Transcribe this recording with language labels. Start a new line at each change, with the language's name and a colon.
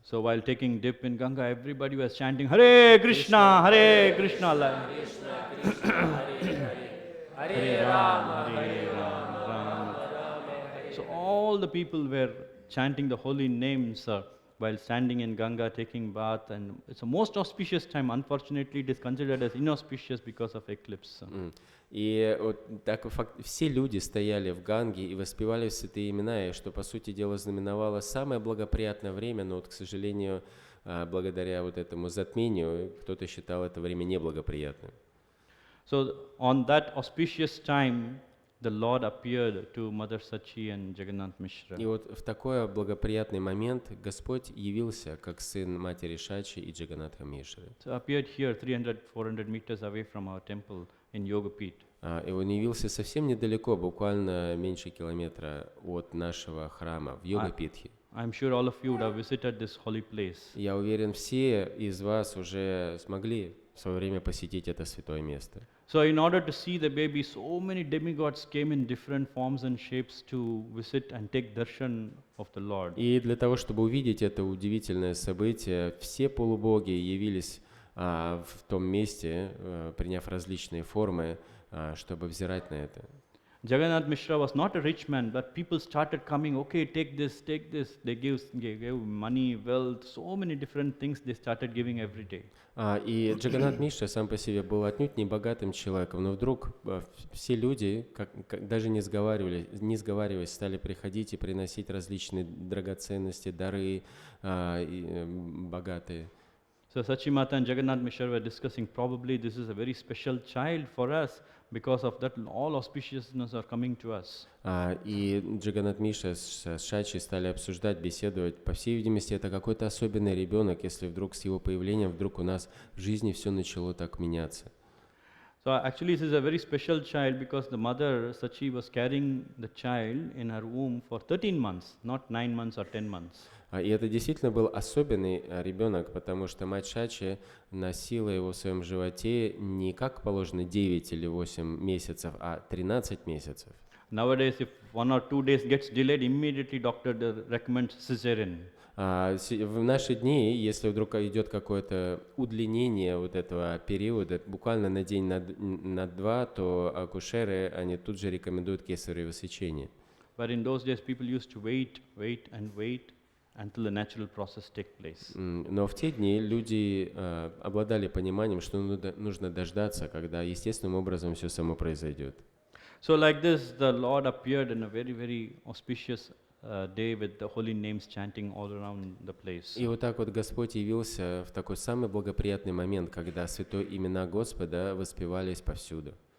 English: So while taking dip in Ganga, everybody was chanting Hare Krishna, Hare Krishna, Hare Rama, Hare Rama. So all the people were chanting the holy names while standing in Ganga, taking bath, and it's a most auspicious time. Unfortunately, it is considered as inauspicious because of eclipse.
Russian: И вот так все люди стояли в Ганге и воспевали святые имена, и что, по сути дела, знаменовало самое благоприятное время, но вот, к сожалению, благодаря вот этому затмению, кто-то считал это время неблагоприятным.
English: So on that auspicious time, the Lord appeared to Mother Sachi and Jagannath Mishra.
Russian: И вот в такой благоприятный момент Господь явился как сын матери Шачи и Джаганнатха Мишры.
English: So appeared here 300-400 meters away from our temple in Yogapith.
Russian: И он явился совсем недалеко, буквально меньше километра от нашего храма в Йогапитхе.
English: I'm sure all of you would have visited this holy place.
Russian: Я уверен, все из вас уже смогли в свое время посетить это святое место.
English: So in order to see the baby, so many demigods came in different forms and shapes to visit and take darshan of the Lord.
Russian: И для того, чтобы увидеть это удивительное событие, все полубоги явились в том месте, приняв различные формы, чтобы взирать на это.
English: Jagannath Mishra was not a rich man, but people started coming, okay, take this, take this. They gave money, wealth, so many different things they started giving every day.
Russian: И Джаганнат Мишра сам по себе был отнюдь не богатым человеком, но вдруг все люди, даже не сговариваясь, стали приходить и приносить различные драгоценности, дары богатые.
English: So Sachi Mata and Jagannath Mishra were discussing, probably this is a very special child for us. Because of that, all auspiciousness are coming to us.
Russian: И Джаганнат Мишра с Шачи стали обсуждать, беседовать. По всей видимости, это какой-то особенный ребенок, если вдруг с его появлением вдруг у нас в жизни все начало так меняться.
English: So actually, this is a very special child because the mother Sachi was carrying the child in her womb for 13 months, not 9 months or 10 months.
Russian: И это действительно был особенный ребенок, потому что мать Шачи носила его в своем животе не как положено 9 или 8 месяцев, а 13 месяцев.
English: Nowadays, if 1 or 2 days gets delayed, immediately doctor recommends cesarean.
Russian: В наши дни, если вдруг идет какое-то удлинение вот этого периода, буквально на день, на два, то акушеры, они тут же рекомендуют кесарево сечение.
English: But in those days, people used to wait, and wait. until the natural process take place.
Russian: Но в те дни люди обладали пониманием, что нужно дождаться, когда естественным образом все само произойдет.
English: So like this, the Lord appeared in a very, very auspicious day with the holy names chanting all around the place.
Russian: И вот так вот Господь явился в такой самый благоприятный момент, когда святые имена Господа воспевались повсюду.